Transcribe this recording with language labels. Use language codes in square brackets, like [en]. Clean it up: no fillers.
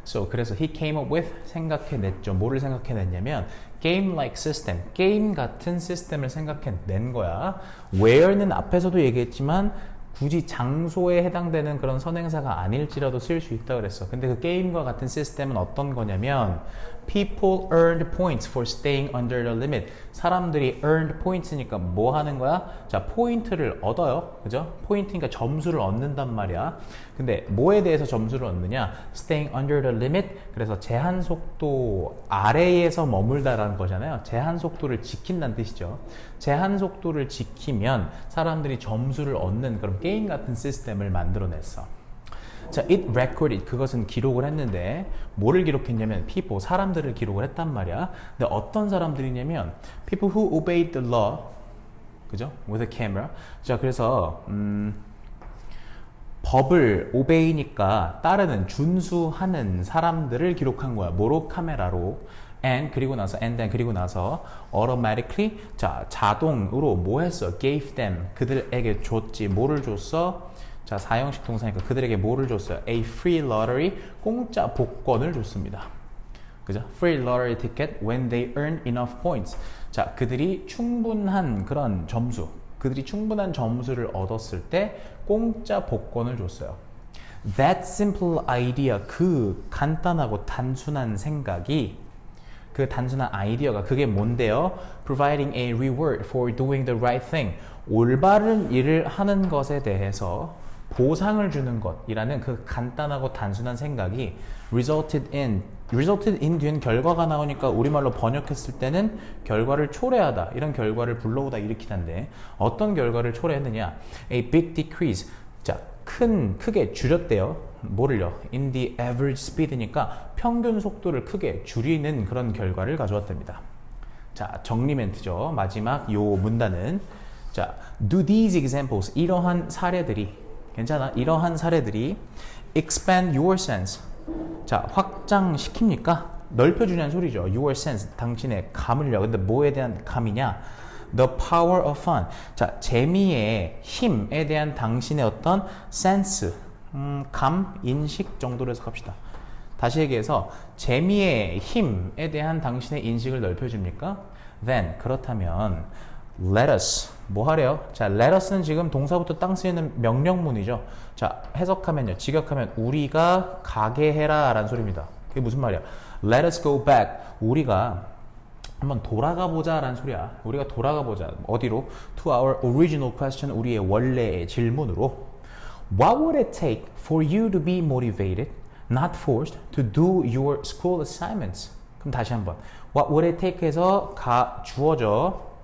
[ko] 그래서 [en] he came up with, [ko] 생각해냈죠. 뭐를 생각해냈냐면 [en] game-like system, [ko] 게임 같은 시스템을 생각해낸 거야. where는 앞에서도 얘기했지만 굳이 장소에 해당되는 그런 선행사가 아닐지라도 쓸 수 있다 그랬어. 근데 그 게임과 같은 시스템은 어떤 거냐면 [en] people earned points for staying under the limit. [ko] 사람들이 [en] earned points [ko] 니까 뭐 하는 거야? 자, 포인트를 얻어요. 그죠? 포인트니까 점수를 얻는단 말이야. 근데 뭐에 대해서 점수를 얻느냐? [en] staying under the limit. [ko] 그래서 제한 속도 아래에서 머물다라는 거잖아요. 제한 속도를 지킨다는 뜻이죠. 제한 속도를 지키면 사람들이 점수를 얻는 그런 게임 같은 시스템을 만들어냈어. 자, [en] it recorded, [ko] 그것은 기록을 했는데 뭐를 기록했냐면 people, 사람들을 기록을 했단 말이야. 근데 어떤 사람들이냐면 [en] people who obeyed the law, [ko] 그죠? [en] with a camera. [ko] 자, 그래서 법을 obey니까 따르는, 준수하는 사람들을 기록한 거야. 뭐로? 카메라로. and 그리고 나서 automatically, 자, 자동으로 뭐 했어? [en] gave them, [ko] 그들에게 줬지. 뭐를 줬어? 자, 사형식 동사니까 그들에게 뭐를 줬어요? [en] A free lottery, [ko] 공짜 복권을 줬습니다. 그죠? [en] Free lottery ticket when they earn enough points. [ko] 자, 그들이 충분한 그런 점수, 그들이 충분한 점수를 얻었을 때 공짜 복권을 줬어요. [en] That simple idea, [ko] 그 간단하고 단순한 생각이, 그 단순한 아이디어가 그게 뭔데요? [en] Providing a reward for doing the right thing. [ko] 올바른 일을 하는 것에 대해서 보상을 주는 것이라는 그 간단하고 단순한 생각이 [en] resulted in [ko] 뒤엔 결과가 나오니까 우리말로 번역했을 때는 결과를 초래하다, 이런 결과를 불러오다, 일으키다인데 어떤 결과를 초래했느냐? [en] A big decrease. [ko] 자, 크게 줄였대요. 뭐를요? [en] In the average speed [ko] 니까 평균 속도를 크게 줄이는 그런 결과를 가져왔답니다. 자, 정리 멘트죠. 마지막 요 문단은, 자, [en] do these examples, [ko] 이러한 사례들이, 괜찮아? 이러한 사례들이 [en] expand your sense. [ko] 자, 확장시킵니까? 넓혀주냐는 소리죠. [en] Your sense, [ko] 당신의 감을요. 근데 뭐에 대한 감이냐? [en] The power of fun. [ko] 자, 재미의 힘에 대한 당신의 어떤 sense, 감, 인식 정도로 해석합시다. 다시 얘기해서 재미의 힘에 대한 당신의 인식을 넓혀줍니까? Then, 그렇다면 [en] let us, [ko] 뭐 하래요? 자, let us는 지금 동사부터 땅 쓰이는 명령문이죠. 자, 해석하면요, 직역하면 우리가 가게 해라 라는 소리입니다. 그게 무슨 말이야? [en] Let us go back, [ko] 우리가 한번 돌아가 보자 라는 소리야. 우리가 돌아가 보자. 어디로? [en] To our original question, [ko] 우리의 원래의 질문으로. [en] What would it take for you to be motivated, not forced, to do your school assignments? [ko] 그럼 다시 한번. [en] What would it take [ko] 해서 주어져.